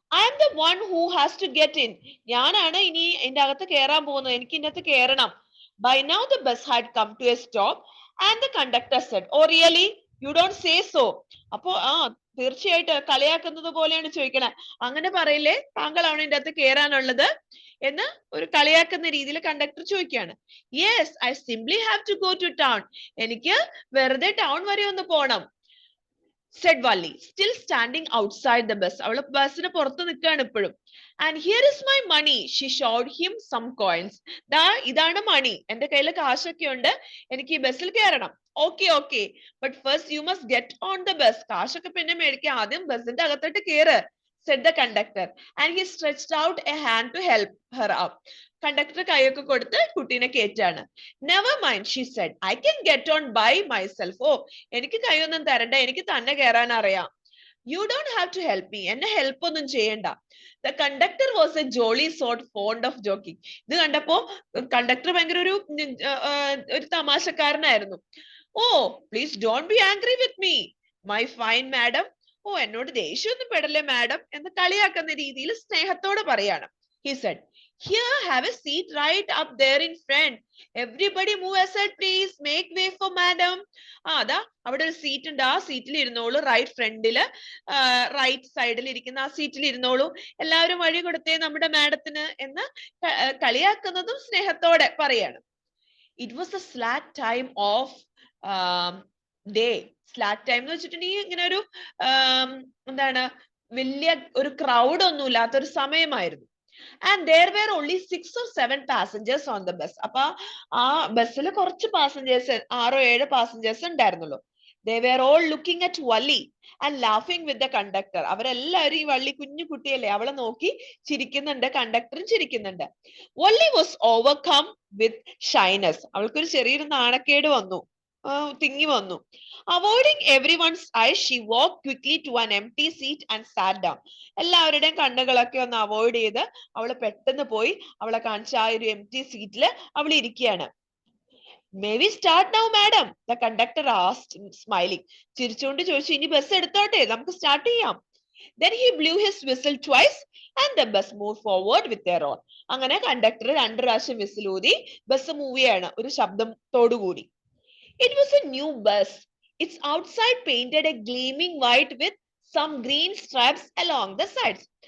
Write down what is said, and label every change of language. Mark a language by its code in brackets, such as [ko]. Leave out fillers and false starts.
[en] "I am the one who has to get in." [ml] ഞാനാണ് ഇനി ഇതിന്റെ അകത്ത് കയറാൻ പോകുന്നത്, എനിക്ക് ഇതിനകത്ത് കയറണം. [en] By now the bus had come to a stop and the conductor said, "Oh really? You don't say so." [ml] അപ്പോ തീർച്ചയായിട്ടും കളിയാക്കുന്നത് പോലെയാണ് ചോദിക്കണേ. അങ്ങനെ പറയില്ലേ, താങ്കളാണ് ഇതിന്റെ അകത്ത് കയറാനുള്ളത് എന്ന് ഒരു കളിയാക്കുന്ന രീതിയിൽ കണ്ടക്ടർ ചോദിക്കുകയാണ്. [en] "Yes, I simply have to go to town." [ml] എനിക്ക് വെറുതെ ടൗൺ വരെ ഒന്ന് പോണം, [en] said Wally, still standing outside the bus. [ml] അവള് ബസ്സിന് പുറത്ത് നിൽക്കുകയാണ് ഇപ്പോഴും. [en] "And here is my money." She showed him some coins. [ml] ഇതാണ് മണി, എന്റെ കയ്യിൽ കാശൊക്കെ ഉണ്ട്, എനിക്ക് ഈ ബസ്സിൽ കയറണം. [en] Okay, but first you must get on the bus. [ml] കാശൊക്കെ പിന്നെ മേടിക്കാം, ആദ്യം ബസ്സിന്റെ അകത്തോട്ട് കയറ്, [en] said the conductor, and he stretched out a hand to help her up. [ml] Conductor കൈയൊക്കെ കൊടുത്ത് കുട്ടീനെ കയറ്റാണ്. [en] "Never mind," she said, "I can get on by myself." [ml] എനിക്ക് കൈയൊന്നും തരണ്ട, എനിക്ക് തന്നെ കയറാൻ അറിയാം. [en] "You don't have to help me." [ml] എന്നെ ഹെൽപ്പ് ഒന്നും ചെയ്യണ്ട. [en] The conductor was a jolly sort, fond of joking. [ml] ഇത് കണ്ടപ്പോ കണ്ടക്ടർ ഭയങ്കര ഒരു തമാശക്കാരനായിരുന്നു. [en] "Oh, please don't be angry with me, my fine madam." [ml] എന്നോട് ദേഷ്യമൊന്നും പെടല്ലേ മാഡം എന്ന് കളിയാക്കുന്ന രീതിയിൽ സ്നേഹത്തോടെ പറയാണ്. [en] He said, "Here, have a seat right up there in front. Everybody move aside, please. Make way for madam." [ml] അതാ അവിടെ ഒരു സീറ്റ് ഉണ്ട്, ആ സീറ്റിൽ ഇരുന്നോളൂ, റൈറ്റ് ഫ്രണ്ടില് റൈറ്റ് സൈഡിൽ ഇരിക്കുന്ന ആ സീറ്റിൽ ഇരുന്നോളൂ, എല്ലാവരും വഴി കൊടുത്തേ നമ്മുടെ മാഡത്തിന് എന്ന് കളിയാക്കുന്നതും സ്നേഹത്തോടെ പറയാണ്. [en] It was a slack time of day. [ml] Slack time എന്ന് വെച്ചിട്ടുണ്ടെങ്കിൽ ഇങ്ങനെ ഒരു എന്താണ്, വലിയ ഒരു ക്രൗഡ് ഒന്നും ഇല്ലാത്ത ഒരു സമയമായിരുന്നു. [en] And there were only 6 or 7 passengers on the bus. [ml] അപ്പൊ ആ ബസ്സിൽ കുറച്ച് പാസഞ്ചേഴ്സ്, 6 or 7 പാസഞ്ചേഴ്സ് ഉണ്ടായിരുന്നുള്ളൂ. [en] They were all looking at Wally and laughing with the conductor. [ml] അവരെല്ലാവരും ഈ വള്ളി കുഞ്ഞു കുട്ടിയല്ലേ, അവളെ നോക്കി ചിരിക്കുന്നുണ്ട്, കണ്ടക്ടറും ചിരിക്കുന്നുണ്ട്. [en] Wally was overcome with shyness. [ml] അവൾക്കൊരു ചെറിയൊരു നാണക്കേട് വന്നു, തിങ്ങി വന്നു. [en] Avoiding everyone's eyes, she walked quickly to an empty seat and sat down. [ml] എല്ലാവരുടെയും കണ്ണുകളൊക്കെ ഒന്ന് അവോയ്ഡ് ചെയ്ത് അവള് പെട്ടെന്ന് പോയി അവളെ കാണിച്ച ആ ഒരു empty സീറ്റില് അവൾ ഇരിക്കുകയാണ്. [en] "May we start now, madam?" the conductor asked, smiling. [ml] ചിരിച്ചുകൊണ്ട് ചോദിച്ചു, "ഇനി ബസ് എടുത്തോട്ടെ, [en] നമുക്ക് സ്റ്റാർട്ട് ചെയ്യാം." Then he blew his whistle twice and the bus moved forward with their own. [ml] അങ്ങനെ കണ്ടക്ടർ 2 പ്രാവശ്യം വിസിൽ ഊതി ബസ് മൂവ് ചെയ്യാണ് ഒരു ശബ്ദത്തോടു കൂടി. [en] It was a new bus. Its outside painted a gleaming white with some green stripes along the sides.